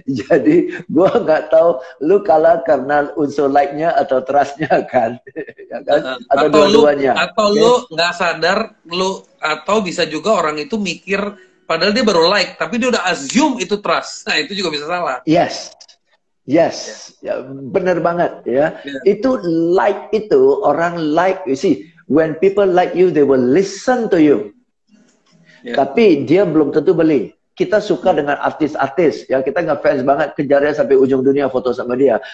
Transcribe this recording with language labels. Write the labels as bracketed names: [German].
[Indonesian] Jadi gua nggak tahu lu kalah karena unsur like-nya atau trust-nya kan, ya kan? Atau dua-duanya. Atau lu nggak sadar, atau bisa juga orang itu mikir padahal dia baru like, tapi dia udah assume itu trust. Nah, itu juga bisa salah. Yes. Ya, benar banget ya. Itu like itu orang like, [English] you see, when people like you, they will listen to you. [Indonesian] Tapi dia belum tentu beli. Kita suka dengan artis-artis, ya kita nggak fans banget, kejarnya sampai ujung dunia foto sama dia.